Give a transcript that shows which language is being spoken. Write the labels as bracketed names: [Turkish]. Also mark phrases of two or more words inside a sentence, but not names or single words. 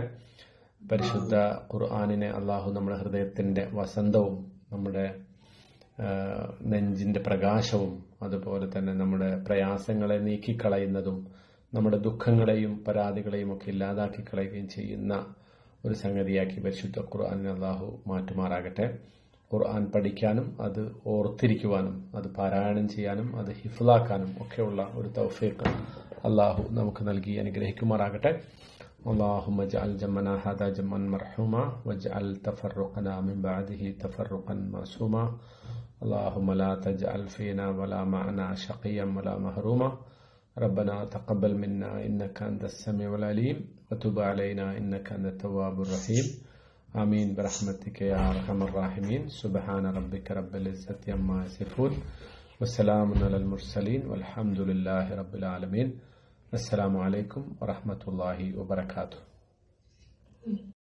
[Malayalam] പരിശുദ്ധ ഖുർആനിനെ അള്ളാഹു നമ്മുടെ ഹൃദയത്തിന്റെ വസന്തവും നമ്മുടെ നെഞ്ചിന്റെ പ്രകാശവും അതുപോലെ തന്നെ നമ്മുടെ പ്രയാസങ്ങളെ നീക്കിക്കളയുന്നതും നമ്മുടെ ദുഃഖങ്ങളെയും പരാതികളെയും ഒക്കെ ഇല്ലാതാക്കി കളയുകയും ചെയ്യുന്ന ഒരു സംഗതിയാക്കി പരിശുദ്ധ ഖുർആനിനെ അള്ളാഹു മാറ്റുമാറാകട്ടെ. ഖുർആൻ പഠിക്കാനും അത് ഓർത്തിരിക്കുവാനും അത് പാരായണം ചെയ്യാനും അത് ഹിഫ്ലാക്കാനും ഒക്കെയുള്ള ഒരു തൗഫീഖ് അള്ളാഹു നമുക്ക് നൽകി അനുഗ്രഹിക്കുമാറാകട്ടെ. [Arabic] اللهم اجعل جمعنا هذا جمعا مرحوما واجعل تفرقنا من بعده تفرقا معصوما اللهم لا تجعل فينا ولا معنا شقيا ولا محروما ربنا تقبل منا إنك أنت السميع العليم وتب علينا إنك أنت التواب الرحيم آمين برحمتك يا أرحم الراحمين سبحان ربك رب العزة عما يصفون والسلام على المرسلين والحمد لله رب العالمين السلام عليكم ورحمة الله وبركاته.